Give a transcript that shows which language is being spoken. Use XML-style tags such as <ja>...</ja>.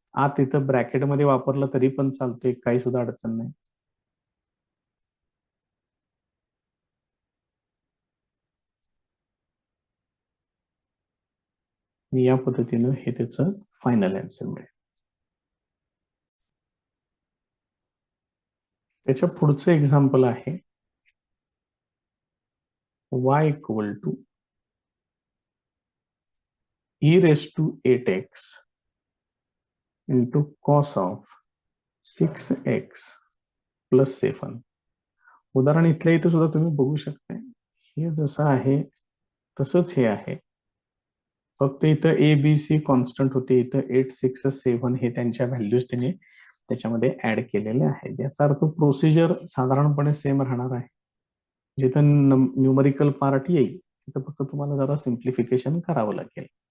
<mr>आत इथं ब्रॅकेट मध्ये वापरला तरी पण चालतोय, काही सुद्धा अडचण नाही. या पद्धतीनं हे त्याचं फायनल आन्सर मिळेल. त्याच्या पुढचं एक्झाम्पल आहे</mr> <en>y equal to e raised to 8x into cos of 6x plus 7.</en> <mr>उदाहरण इथल्या इथं सुद्धा तुम्ही बघू शकता, हे जसं आहे तसंच हे आहे, फक्त इथं ए बी सी कॉन्स्टंट होते, इथं 8 6 7 हे त्यांच्या व्हॅल्यूज त्यांनी त्याच्यामध्ये ऍड केलेले आहेत. याचा अर्थ प्रोसिजर साधारणपणे सेम राहणार आहे. जिथं न्यूमरिकल पार्ट येईल तिथं फक्त तुम्हाला जरा सिम्प्लिफिकेशन करावं लागेल.</mr>